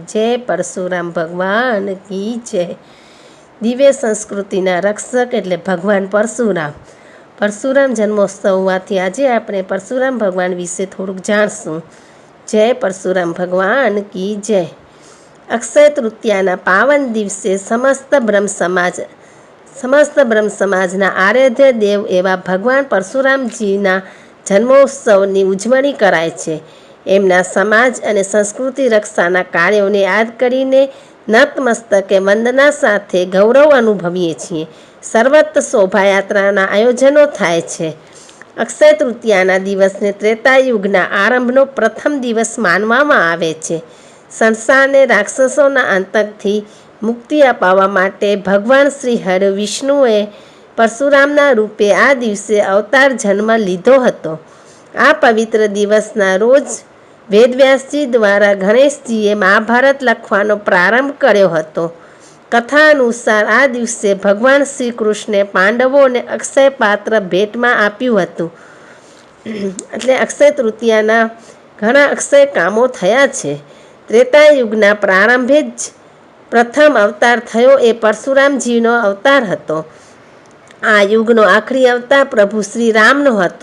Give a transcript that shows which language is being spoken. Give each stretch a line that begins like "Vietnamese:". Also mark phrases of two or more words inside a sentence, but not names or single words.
Hindi: जय परशुराम भगवान की जय।
Gujarati: દિવ્ય સંસ્કૃતિના રક્ષક એટલે ભગવાન પરશુરામ। પરશુરામ જન્મોત્સવ હોવાથી આજે આપણે પરશુરામ ભગવાન વિષે થોડુંક જાણશું।
Hindi: जय परशुराम भगवान की जय।
Gujarati: અક્ષય તૃતીયાના પાવન દિવસે સમસ્ત બ્રહ્મ સમાજના આરાધ્ય દેવ એવા ભગવાન પરશુરામજીના જન્મોત્સવની ઉજવણી કરાય છે। એમના સમાજ અને સંસ્કૃતિ રક્ષાના કાર્યોને યાદ કરીને નતમસ્તકે વંદના સાથે ગૌરવ અનુભવીએ છીએ। સર્વત્ર શોભાયાત્રાના આયોજનો થાય છે। અક્ષય તૃતીયાના દિવસને ત્રેતાયુગના આરંભનો પ્રથમ દિવસ માનવામાં આવે છે। સંસારને રાક્ષસોના આતંકથી મુક્તિ અપાવવા માટે ભગવાન શ્રી હરિ વિષ્ણુએ પરશુરામના રૂપે આ દિવસે અવતાર જન્મ લીધો હતો। આ પવિત્ર દિવસના રોજ વેદવ્યાસજી દ્વારા ગણેશજીએ મહાભારત લખવાનો પ્રારંભ કર્યો હતો। કથા અનુસાર આ દિવસે ભગવાન શ્રી કૃષ્ણે પાંડવોને અક્ષય પાત્ર ભેટમાં આપ્યું હતું। એટલે અક્ષય તૃતીયાના ઘણા અક્ષય કામો થયા છે। ત્રેતાયુગના પ્રારંભે જ પ્રથમ અવતાર થયો એ પરશુરામજીનો અવતાર હતો। આ યુગનો આખરી અવતાર પ્રભુ શ્રી રામનો હતો।